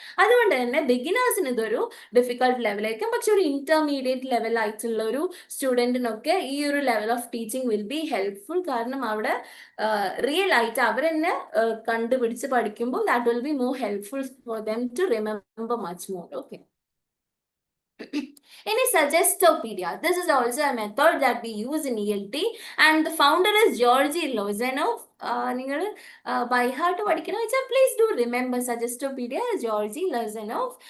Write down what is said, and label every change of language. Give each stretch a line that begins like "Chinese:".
Malayalam: അതുകൊണ്ട് തന്നെ ബിഗിനേഴ്സിന് ഇതൊരു ഡിഫിക്കൽട്ട് ലെവലായിരിക്കും. പക്ഷെ ഒരു ഇന്റർമീഡിയറ്റ് ലെവൽ ആയിട്ടുള്ള ഒരു സ്റ്റുഡൻറ്റിനൊക്കെ ഈ ഒരു level of teaching
English: Will be helpful.
Malayalam: കാരണം അവിടെ റിയൽ ആയിട്ട് അവർ തന്നെ കണ്ടുപിടിച്ച് പഠിക്കുമ്പോൾ
English: That will be more helpful for them to remember much more.
Malayalam: Okay, ഇനി Suggestopedia.
English: This is also a method that we use in ELT and the founder is Georgi Lozenov.
Malayalam: നിങ്ങൾ by heart പഠിക്കണം വെച്ചാൽ
English: please do remember
Malayalam: Suggestopedia, Georgi Lozenov.